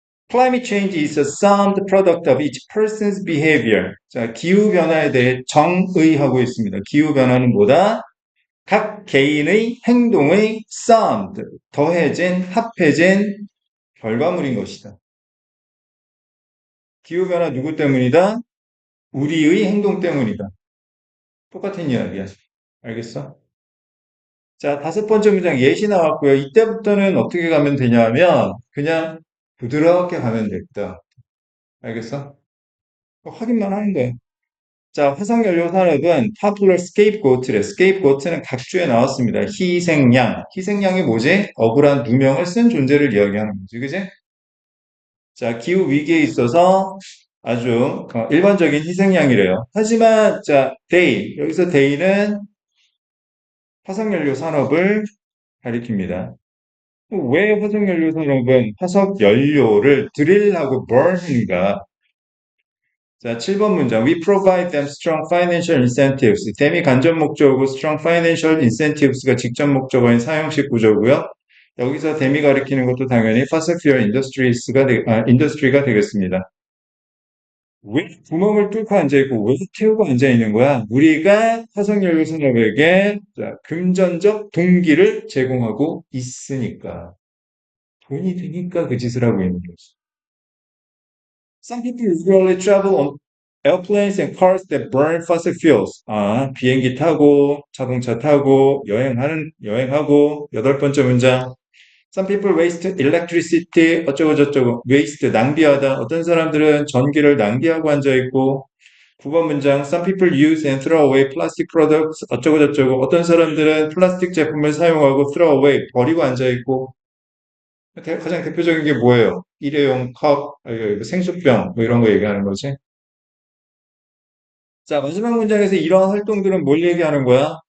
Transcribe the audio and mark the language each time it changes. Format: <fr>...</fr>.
<en>Climate change is a sound product of each person's behavior.</en> <ko>자, 기후변화에 대해 정의하고 있습니다. 기후변화는 뭐다? 각 개인의 행동의 sound, 더해진, 합해진 결과물인 것이다. 기후변화 누구 때문이다? 우리의 행동 때문이다. 똑같은 이야기야. 알겠어? 자, 다섯 번째 문장 예시 나왔고요. 이때부터는 어떻게 가면 되냐면 그냥 부드럽게 가면 됐다. 알겠어? 확인만 하는 거야. 자, 화석연료 산업은 popular scapegoat래. scapegoat는 각주에 나왔습니다. 희생양. 희생양이 뭐지? 억울한 누명을 쓴 존재를 이야기하는 거지. 그지? 자, 기후 위기에 있어서 아주 일반적인 희생양이래요. 하지만 자, they 여기서 they는 화석연료 산업을 가리킵니다. 왜 화석연료 산업은 화석연료를 드릴하고 burn인가? 자, 7번 문장.</ko> <en>We provide them strong financial incentives.</en> <ko>댐이 간접 목적어고 strong financial incentives가 직접 목적어인 사형식 구조고요. 여기서 댐이 가리키는 것도 당연히 fossil fuel industry가 되겠습니다. 왜 구멍을 뚫고 앉아있고 왜 태우고 앉아있는 거야? 우리가 화석연료 산업에게 자, 금전적 동기를 제공하고 있으니까. 돈이 되니까 그 짓을 하고 있는 거지.</ko> <en>Some people usually travel on airplanes and cars that burn fossil fuels.</en> <ko>아, 비행기 타고, 자동차 타고, 여행하고, 여덟 번째 문장.</ko> <en>Some people waste electricity,</en> <ko>어쩌고 저쩌고,</ko> <en>waste,</en> <ko>낭비하다. 어떤 사람들은 전기를 낭비하고 앉아있고, 9번 문장,</ko> <en>some people use and throw away plastic products,</en> <ko>어쩌고 저쩌고. 어떤 사람들은 플라스틱 제품을 사용하고 throw away, 버리고 앉아있고, 가장 대표적인 게 뭐예요? 일회용 컵, 생수병, 뭐 이런 거 얘기하는 거지. 자, 마지막 문장에서 이러한 활동들은 뭘 얘기하는 거야?</ko>